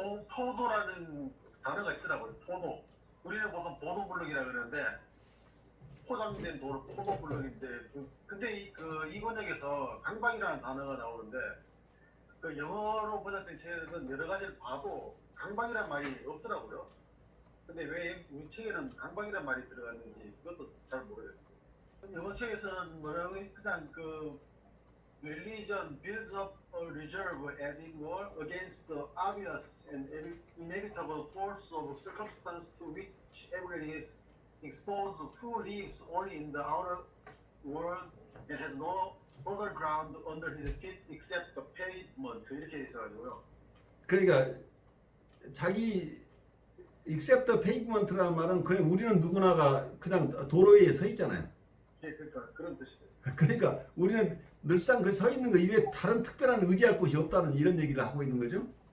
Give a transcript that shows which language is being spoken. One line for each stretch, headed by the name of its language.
Korean: 포도라는 단어가 있더라고요. 포도. 우리는 보통 보도블록이라 그러는데 포장된 도로 포도블록인데, 근데 이 번역에서 강박이라는 단어가 나오는데, 그 영어로 번역된 책은 여러 가지를 봐도 강박이라는 말이 없더라고요. 근데 왜 우리 책에는 강박이라는 말이 들어갔는지 그것도 잘 모르겠어요. 영어 책에서는 뭐라고 그냥
English: religion builds up a reserve as it were against the obvious and inevitable force of circumstance to which everyone is exposed, who lives only in the outer world and has no other ground under his feet except the pavement.
Korean: 이렇게 있어가지고요. 그러니까 자기 except the pavement라는 말은 그냥 우리는 누구나가 그냥 도로 위에 서 있잖아요. 예, 그러니까 그런 뜻이에요. 그러니까 우리는 늘상 그 서 있는 거 이외에 다른 특별한 의지할 곳이 없다는 이런 얘기를 하고 있는 거죠.